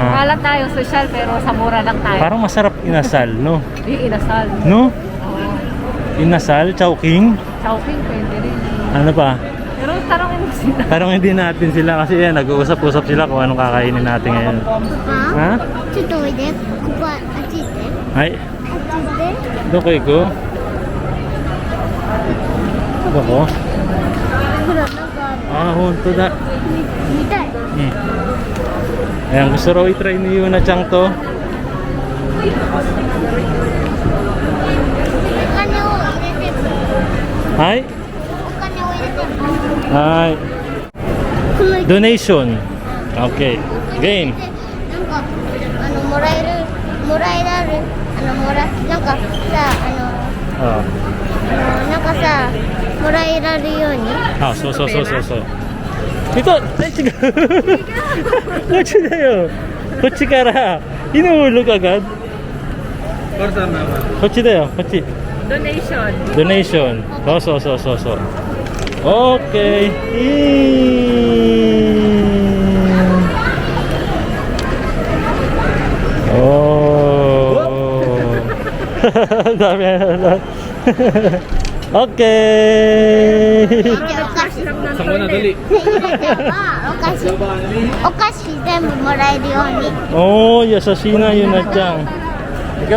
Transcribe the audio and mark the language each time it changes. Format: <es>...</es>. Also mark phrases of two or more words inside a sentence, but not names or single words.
<tl>Wala tayo social pero sa mura lang tayo. Parang masarap inasal, no? Di inasal. No? Oo. Inasal, chowking. Chowking pwede rin. Ano pa? Pero tarongin mo sila. Tarong hindi natin sila kasi yan, nag-uusap-usap sila kung anong kakainin natin ngayon. Papa? Ha?</tl> <ja>ちょっとおいで。ここあっち行って。 Ay, あっち行って。どこ行こ。どこ? ほら、なんかある。あ、本当だ. 見たい。</ja> <tl>Ayan, gusto raw i-try ni Yuna Chang to.</tl> <ja>お金を入れて。</ja> <en>Hi?</en> <ja>お金を入れて。</ja> <en>Hi.</en> <ja>この</ja> <en>Donation. Okay. Game.</en> <ja>なんかもらえるなんかさ Oh. なんかさもらえられるように</ja> <tl>Ah, so. Ito, ay,</tl> <ja>違う. こっちだよ. こっちから</ja> <tl>inuhulog agad. Mama.</tl> <ja>こっちだよ, こっち.</ja> <en>Donation. Donation. So. Okay. Oh.</en> <tl>Dami na. Okay. Saan mo na dali?</tl> <ja>お菓子全部もらえるように Oh, 優しいな、ゆなちゃん。Go.</ja>